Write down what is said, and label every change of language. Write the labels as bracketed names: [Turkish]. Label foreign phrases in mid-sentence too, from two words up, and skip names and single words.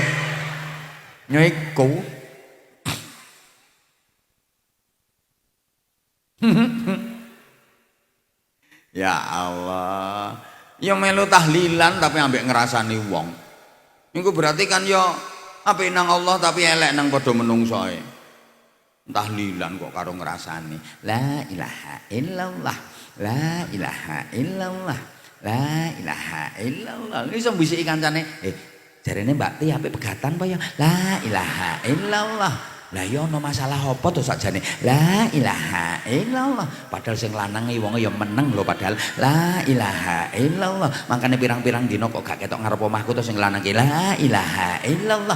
[Javanese] Nyiku. Ya Allah. Ya melu tahlilan tapi ambek ngrasani wong. Niku berarti kan ya apik nang Allah tapi elek nang padha menungsoe. Tahlilan kok karo ngrasani. [Arabic] لا إله إلا الله. لا إله إلا الله. لا إله إلا الله. [Javanese] Iso mbisiki kancane, jarene Mbak Ti apik pegatan apa ya? [Arabic] لا إله إلا الله. [Javanese] Lah ya ana masalah apa to sakjane? [Arabic] لا إله إلا الله. [Javanese] Padahal sing lanang wonge ya meneng lho padahal [Arabic] لا إله إلا الله. [Javanese] Makane pirang-pirang dina kok gak ketok ngarep omahku to sing lanang ki [Arabic] لا إله إلا الله.